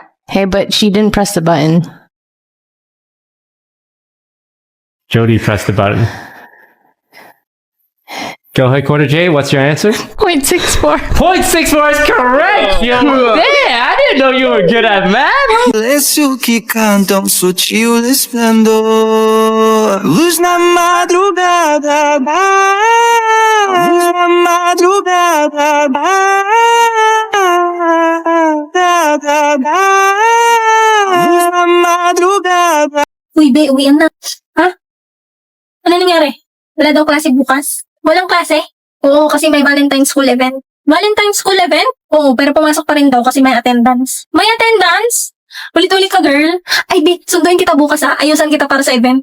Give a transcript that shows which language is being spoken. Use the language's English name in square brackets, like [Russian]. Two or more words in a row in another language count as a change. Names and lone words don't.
[English] Hey, but she didn't press the button. Jody pressed the button. Go ahead, Quarter J. What's your answer? 0.64. 0.64 is correct! Yeah, I didn't know you were good at math! [Portuguese] Silêncio que canta sutil esplendor. Luz na madrugada, luz na madrugada, luz na madrugada. [Filipino] Uy, be, uwian na. Ha? Ano nangyari? Wala daw klase bukas? Walang klase? Oo, kasi may Valentine's School event. Valentine's School event? Oo, pero pumasok pa rin daw kasi may attendance. May attendance? Ulit-ulit ka, girl. Ay, be, sunduin kita bukas ha. Ayusan kita para sa event.